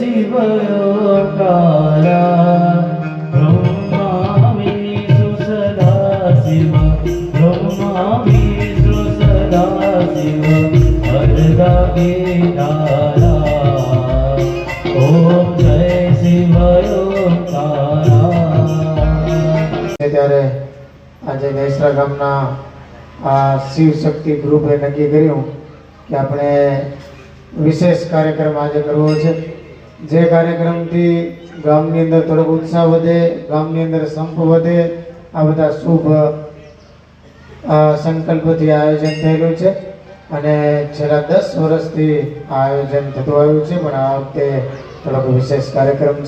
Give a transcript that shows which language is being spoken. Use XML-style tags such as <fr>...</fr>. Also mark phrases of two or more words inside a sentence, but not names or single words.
<hi>शिव ओंकारा ब्रह्मा विष्णु सदा शिव ब्रह्मा विष्णु सदा शिव वरदा केदारा ओम जय शिव ओंकारा।</hi> <gu>ત્યારે આજે નેસરા ગામના આ શિવ શક્તિ ગ્રુપે નક્કી કર્યું કે આપણે વિશેષ કાર્યક્રમ આજે કરવો છે, જે કાર્યક્રમથી ગામની અંદર થોડોક ઉત્સાહ વધે, ગામની અંદર સંપ વધે, આ બધા શુભ સંકલ્પથી આયોજન થયેલું છે અને છેલ્લા 10 વર્ષથી આ આયોજન થતું આવ્યું છે, પણ આ વખતે થોડોક વિશેષ કાર્યક્રમ છે।</gu>